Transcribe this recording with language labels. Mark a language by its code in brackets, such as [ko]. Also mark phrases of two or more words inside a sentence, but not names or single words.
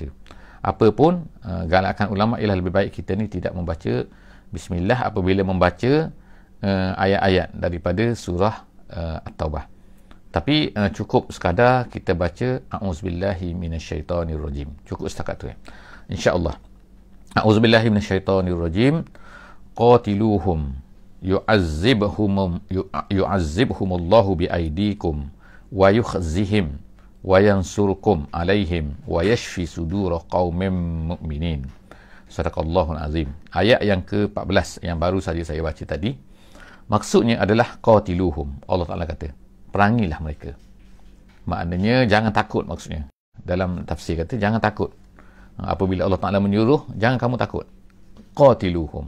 [ms] Apapun, galakan ulama ialah lebih baik kita ni tidak membaca bismillah apabila membaca ayat-ayat daripada surah At-Taubah. Tapi cukup sekadar kita baca [ar] أعوذ بالله من الشيطان الرجيم. [ms] Cukup setakat tu insya-Allah. [ar] أعوذ بالله من الشيطان الرجيم. قاتلوهم يعذبهم الله بأيديكم ويخزهم وينصركم عليهم ويشف صدور قوم مؤمنين. صدق الله العظيم. [ms] Ayat yang ke-14 yang baru saja saya baca tadi, maksudnya adalah qatiluhum. Allah Taala kata perangilah mereka. Maknanya jangan takut, maksudnya. Dalam tafsir kata jangan takut. Apabila Allah Taala menyuruh, jangan kamu takut. Qatiluhum.